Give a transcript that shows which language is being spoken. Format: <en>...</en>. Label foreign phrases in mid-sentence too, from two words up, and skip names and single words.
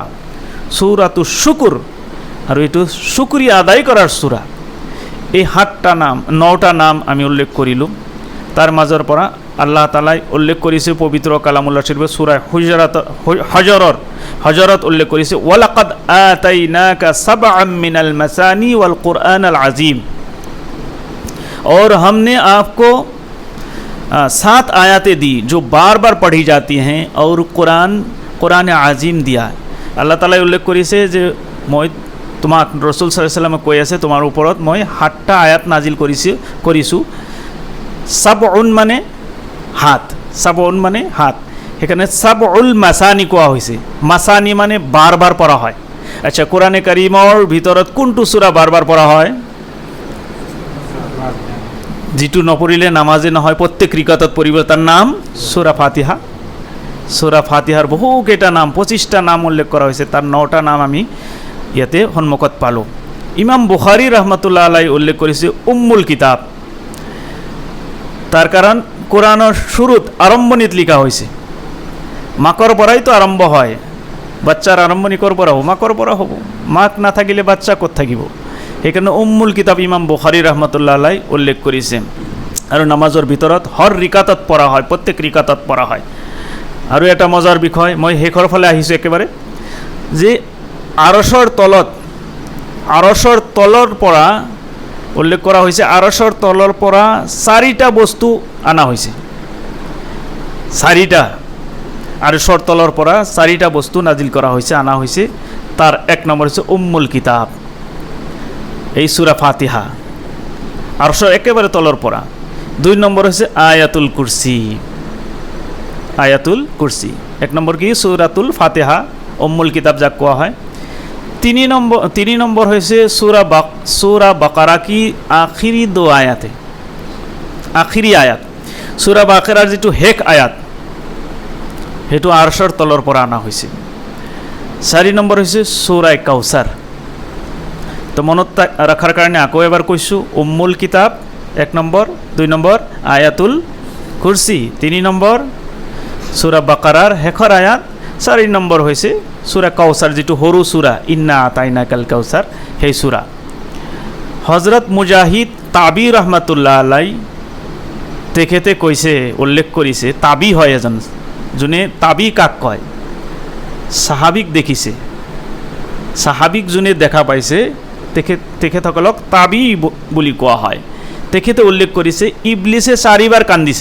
<as>সূৰাতুস শুকুৰ, আৰু এইটো শুকৰিয়া আদায় কৰাৰ সূৰা। এই 9টা নাম আমি উল্লেখ কৰিলোঁ। তাৰ মাজৰ পৰা আল্লাহ তাআলাই উল্লেখ কৰিছে পবিত্ৰ কালামুল্লাহ শৰীফৰ সূৰা হজৰত উল্লেখ কৰিছে</as> <ar>ولقد آتيناك سبعا من المثاني والقرآن العظيم.</ar> <hi>और हमने आपको 7 आयतें दी जो बार बार पढ़ी जाती हैं, और कुरान आज़ीम दिया।</hi> <as>আল্লাহ তাআলাই উল্লেখ কৰিছে যে মই তোমাক ৰাসূল</as> <ar>صلى الله عليه وسلم</ar> <as>কৈ আছে তোমাৰ ওপৰত মই 7টা আয়াত নাজিল কৰিছোঁ। সাবউন মানে হাত, সাবউন মানে হাত, সেখানে</as> <ar>سبع المثاني</ar> <as>কোৱা হৈছে। মাসানি মানে বাৰ বাৰ পঢ়া হয়। আচ্ছা, কোরআনে কারিমৰ ভিতৰত কোনটো সূৰা বাৰ বাৰ পঢ়া হয়? যিটো নপঢ়িলে নামাজে নহয়, প্ৰত্যেক ৰিকাতত পঢ়িব, তাৰ নাম সূৰা ফাতিহা। সূৰা ফাতিহাৰ বহুকেইটা নাম, 25টা নাম উল্লেখ কৰা হৈছে। তাৰ 9টা নাম আমি ইয়াতে সন্মুখত পালোঁ। ইমাম বুখাৰী</as> <ar>رحمة الله عليه</ar> <as>উল্লেখ কৰিছে</as> <ar>أم الكتاب.</ar> <as>তাৰ কাৰণ কোরআনৰ শুৰুত আৰম্ভণিত লিখা হৈছে। মাকৰ পৰাইতো আৰম্ভ হয়, বাচ্চাৰ আৰম্ভণি ক'ৰ পৰা হ'ব? মাকৰ পৰা হ'ব। মাক নাথাকিলে বাচ্চা ক'ত থাকিব? সেইকাৰণে</as> <ar>أم الكتاب</ar> <as>ইমাম বুখাৰী</as> <ar>رحمة الله عليه</ar> <as>উল্লেখ কৰিছে। আৰু নামাজৰ ভিতৰত হৰ ৰিকাতত পঢ়া হয়, প্ৰত্যেক ৰিকাতত পঢ়া হয়। আৰু এটা মজাৰ বিষয়, মই শেষৰ ফালে আহিছোঁ একেবাৰে, যে আৰশৰ তলৰ পৰা উল্লেখ কৰা হৈছে, আৰশৰ তলৰ পৰা 4টা বস্তু আনা হৈছে। 4টা আৰশৰ তলৰ পৰা 4টা বস্তু নাজিল কৰা হৈছে, আনা হৈছে। তাৰ 1 নম্বৰ হৈছে</as> <ar>أم الكتاب,</ar> <as>এই সূৰা ফাতিহা, আৰশৰ একেবাৰে তলৰ পৰা। 2 নম্বৰ হৈছে</as> <ar>آية الكرسي, آية الكرسي.</ar> <as>1 নম্বৰ কি? সূৰাতুল ফাতিহা,</as> <ar>أم الكتاب</ar> <as>যাক কোৱা হয়। 3 নম্বৰ হৈছে সূরা বাকারা</as> <hi>की आख़िरी 2 आयतें,</hi> <as>আখিরি আয়াত। সূরা বাকারাৰ যিটো শেষ আয়াত, সেইটো আৰশৰ তলৰ পৰা অনা হৈছে। 4 নম্বৰ হৈছে সূরা কাউসাৰ। তো মনত ৰাখাৰ কাৰণে আকৌ এবাৰ কৈছোঁ,</as> <ar>أم الكتاب</ar> <as>1 নম্বৰ, 2 নম্বৰ</as> <ar>آية الكرسي,</ar> <as>3 নম্বৰ সূরা বাকারাৰ শেষৰ আয়াত, 4 নম্বৰ হৈছে সূরা কাউসার, যেটো সৰু সূরা,</as> <ar>إنا أعطيناك الكوثر,</ar> <as>সেই সূরা। হযরত মুজাহিদ তাবি</as> <ar>رحمة الله عليه</ar> <as>তেখেতে কৈছে, উল্লেখ কৰিছে, তাবি হয় এজন, যোনে তাবি কাক কয়, সাহাবিক দেখিছে, সাহাবিক যোনে দেখা পাইছে তেখেতসকলক তাবি বুলি কোৱা হয়। তেখেতে উল্লেখ কৰিছে ইবলিছে 4 বাৰ কান্দিছে।</as>